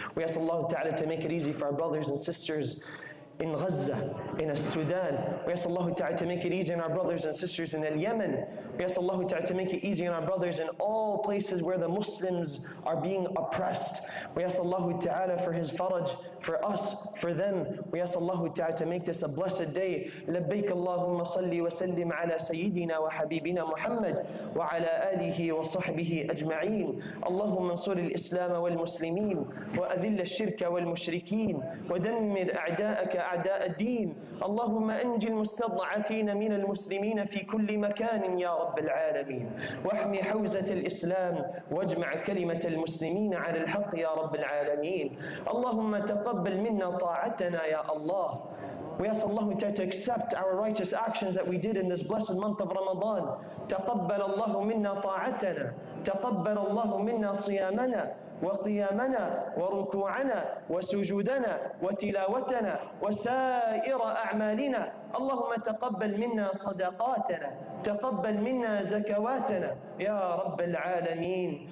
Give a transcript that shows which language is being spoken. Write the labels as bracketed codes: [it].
[en] We ask Allah Ta'ala to make it easy for our brothers and sisters in Gaza, in Sudan. We ask Allah Ta'ala to make it easy on our brothers and sisters in Yemen. We ask Allah Ta'ala to make it easy on our brothers in all places where the Muslims are being oppressed. We ask Allah Ta'ala for His faraj, for us, for them. We ask Allah Ta'ala to make this a blessed day. [ar] لبيك اللهم صل وسلم على سيدنا وحبيبنا محمد وعلى آله وصحبه أجمعين. اللهم انصر الإسلام والمسلمين وأذل الشرك والمشركين ودمر أعداءك أعداء الدين. اللهم أنجِ المستضعفين من المسلمين في كل مكان يا رب العالمين، واحمي حوزة الإسلام واجمع كلمة المسلمين على الحق يا رب العالمين. اللهم تقبل منا طاعتنا يا الله. [en] We ask Allah to accept our righteous actions that we did in this blessed month of Ramadan. [ar] تقبل الله منا طاعتنا، تقبل الله منا صيامنا وقيامنا وركوعنا وسجودنا وتلاوتنا وسائر أعمالنا. اللهم تقبل منا صدقاتنا، تقبل منا زكواتنا يا رب العالمين.